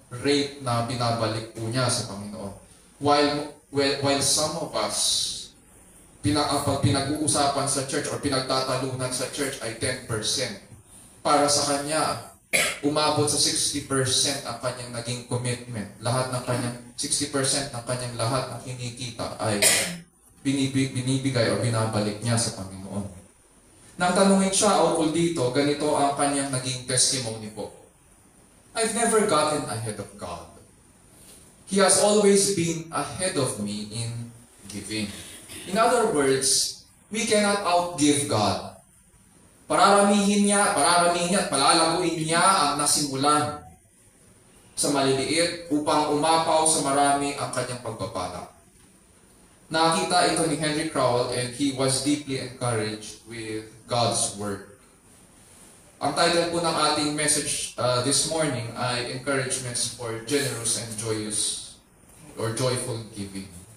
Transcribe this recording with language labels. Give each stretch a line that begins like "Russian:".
Filipino: rate na binabalik po niya sa Panginoon.
English: While some of us,
Filipino: pag pinag-uusapan sa church or pinagtatalunan sa church ay 10%, para sa kanya, umabot sa 60% ang kanyang naging commitment. Lahat ng kanyang 60% ng kanyang lahat ng kinikita ay binibigay o binabalik niya sa Panginoon. Nang tanungin siya ukol dito, ganito ang kanyang naging testimony po.
English: I've never gotten ahead of God. He has always been ahead of me in giving. In other words, we cannot outgive God.
Filipino: Pararamihin niya at palalaguin niya ang nasimulan sa maliliit upang umapaw sa marami ang kanyang pagpapala. Nakita ito ni Henry Crowell
English: and he was deeply encouraged with God's Word.
Filipino: Ang title po ng ating message
English: this morning
Filipino: ay Encouragements for Generous and Joyous or Joyful Giving.